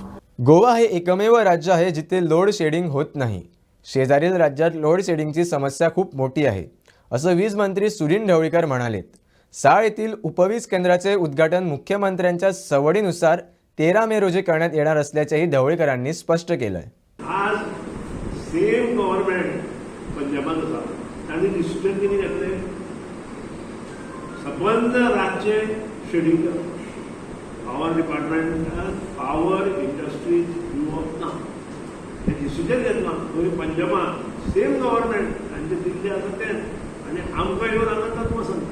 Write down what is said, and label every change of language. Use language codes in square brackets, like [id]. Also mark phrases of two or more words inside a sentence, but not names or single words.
[mr] गोवा हे एकमेव राज्य आहे जिथे [en] load shedding [mr] होत नाही. शेजारील राज्यात [en] load sheddingची [mr] समस्या खूप मोठी आहे असं वीज मंत्री सुनील ढवळीकर म्हणालेत. साळ येथील उपवीज केंद्राचे उद्घाटन मुख्यमंत्र्यांच्या सवडीनुसार 13 मे रोजी करण्यात येणार असल्याचेही ढवळीकरांनी स्पष्ट केलंय. [kok] आज [en] same government [kok] पंजाबात आसा आनी डिसिजन कितें घेतलें, सबंद राज्य शेडिंग करप. [en] power departmentान power industries [kok] दिवप ना हे डिसिजन घेतलां. थंय पंजाबात [en] same government [kok] तांचे दिल्ली आसा तें आनी आमकां येवन हांगा तत्व सांगता.